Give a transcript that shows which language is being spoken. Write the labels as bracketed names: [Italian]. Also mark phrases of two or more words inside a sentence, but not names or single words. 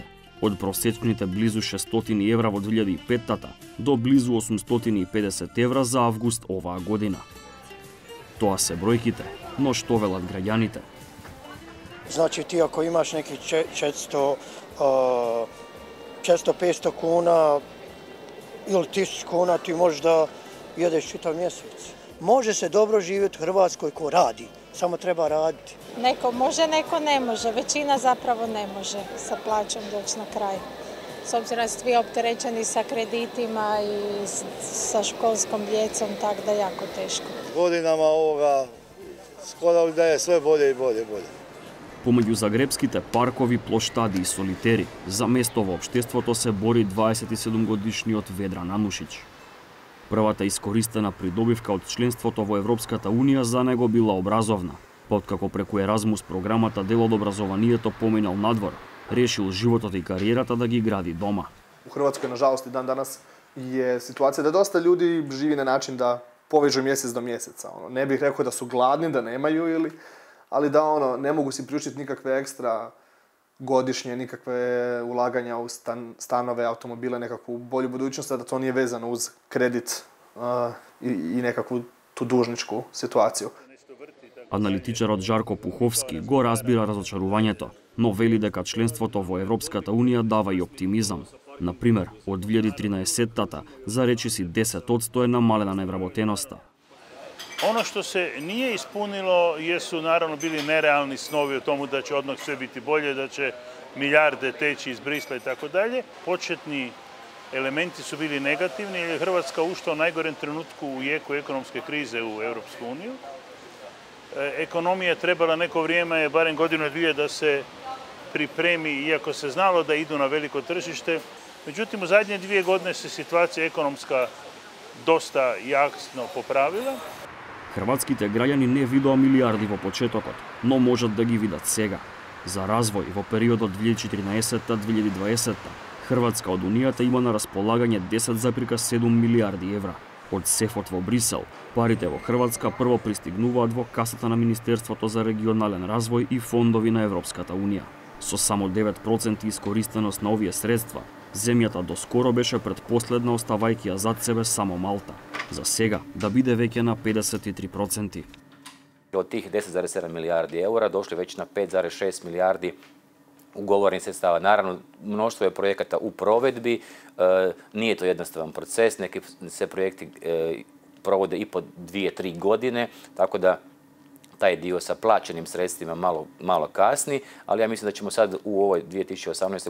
[Macedonian] Од просечните близу 600 евра во 2005-тата до близу 850 евра за август оваа година. Тоа се бројките, но што велат граѓаните? [Croatian] Значи ти ако имаш неки 400-500 kuna ili 1000 kuna, ti možeš da jedeš čitav mjesec. Može se dobro živjeti u Hrvatskoj ko radi, samo treba raditi. Neko može, neko ne može. Većina zapravo ne može sa plaćom doći na kraj. S obzirom da ste vi opterećeni sa kreditima i sa školskom djecom, tako da je jako teško. Godinama ovoga skoro da je sve bolje i bolje. [Macedonian] Помеѓу загребските паркови, плоштади и солитери, за место во општеството се бори 27-годишниот Ведран Анушич. Првата искористена придобивка од членството во Европската Унија за него била образовна, па откако преку Еразмус програмата дел од образованието поминал надвор, решил животот и кариерата да ги гради дома. [Croatian] U Hrvatskoj, nažalost, i dan danas je situacija da dosta ljudi živi na način da povežu mjesec do mjeseca. Ne bih rekao da su gladni, da nemaju ali da ne mogu si priuštiti nikakve ekstra godišnje, nikakve ulaganja u stanove, automobile, nekakvu bolju budućnost, da to nije vezano uz kredit i nekakvu tu dužničku situaciju. [Macedonian] Аналитичарот Жарко Пуховски го разбира разочарувањето, но вели дека членството во Европската Унија дава и оптимизам. Например, од 2013-тата за речиси 10% е намалена невработеноста. [Croatian] Ono što se nije ispunilo jesu naravno bili nerealni snovi o tomu da će odmah sve biti bolje, da će milijarde teći iz Brisla i tako dalje. Početni elementi su bili negativni jer je Hrvatska ušla u najgorem trenutku u jeku ekonomske krize u Europsku uniju. Ekonomija je trebala neko vrijeme, barem godinu i dvije, da se pripremi, iako se znalo da idu na veliko tržište. Međutim, u zadnje 2 godine se situacija ekonomska dosta jasno popravila. [Macedonian] Хрватските граѓани не видоа милиарди во почетокот, но можат да ги видат сега. За развој во периодот 2014-2020, Хрватска од Унијата има на располагање 10,7 милиарди евра. Од сефот во Брисел, парите во Хрватска прво пристигнуваат во касата на Министерството за регионален развој и фондови на Европската Унија. Со само 9% искористеност на овие средства, земјата доскоро беше предпоследна, оставајќи ја зад себе само Малта. За сега да биде веќе на 53%. [Croatian] Od tih 10,7 milijardi eura došli već na 5,6 milijardi ugovorenih sredstava. Naravno, mnoštvo je projekata u provedbi, nije to jednostavan proces, neki se projekti provode i po 2-3 godine, tako da taj dio sa plaćenim sredstvima malo kasni, ali ja mislim da ćemo sad u ovoj 2018.